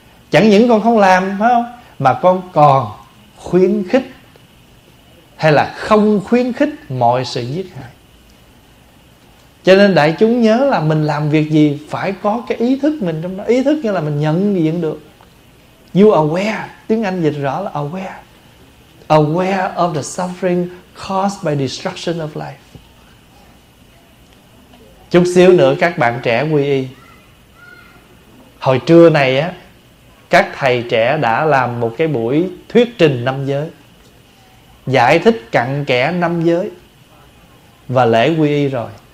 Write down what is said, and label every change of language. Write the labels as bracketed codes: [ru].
[vi] Chẳng những con không làm phải không, mà con còn khuyến khích hay là không khuyến khích mọi sự giết hại. Cho nên đại chúng nhớ là mình làm việc gì phải có cái ý thức mình trong đó. Ý thức như là mình nhận diện được. [en] You aware, [vi] tiếng Anh dịch rõ là aware. [en] Aware of the suffering caused by destruction of life. [vi] Chút xíu nữa các bạn trẻ quy y. Hồi trưa này á, các thầy trẻ đã làm một cái buổi thuyết trình năm giới, giải thích cặn kẽ năm giới và lễ quy y rồi.